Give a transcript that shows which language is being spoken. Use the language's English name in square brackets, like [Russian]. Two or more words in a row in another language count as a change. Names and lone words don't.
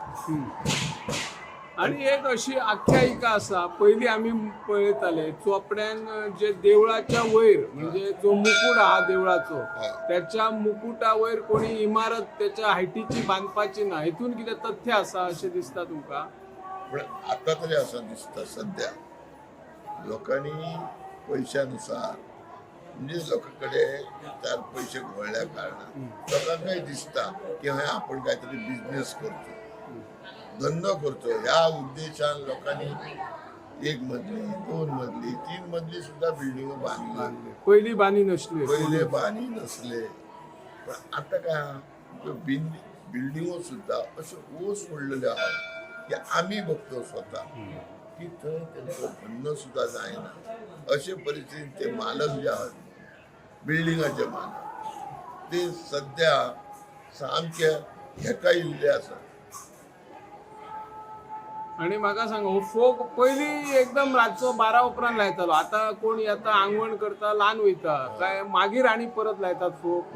[Konkani] आणि एक अशी आख्यायिका आसा, पयलीं आमी पळयताले चोपड्यान जे देवळाच्या वयर म्हणजे जो मुकुट आहा देवळाचो त्याच्या मुकुटा वयर कोणी इमारत त्याच्या हायटीची बांदपाची ना. हेतून कितें तथ्य आसा अशें दिसता तुमकां? [Marathi] पण आता तरी असं दिसतं सध्या लोकांनी पैशानुसार म्हणजे लोकांकडे 4 पैसे घोळल्या कारणान लोकांनाय दिसता की हय आपण काहीतरी बिझनेस करतो, धंदो करतो. ह्या उद्देशान लोकांनी 1 मजली 2 मजली 3 मजली सुद्धा बिल्डिंग बांधली. [Konkani] पयलीं बांदी नसली. [Marathi] पहिले बांदी नसले. पण आता काय बिल्डिंगो सुद्धा अशे ओस पडलेले आहात की आम्ही बघतो स्वतः की थंय त्यांचं म्हणणं सुद्धा जायना. [Konkani] अशे परिस्थितीत ते मालक जे आहात बिल्डिंगाचे मालक ते सध्या सामके हेका इल्ले आसा. आणि म्हाका सांग हो फोक पयलीं एकदम रातचो 12 उपरांत लायतालो, आता कोण येता आंगवण करता ल्हान वयता काय मागीर आनी परत लायतात फोक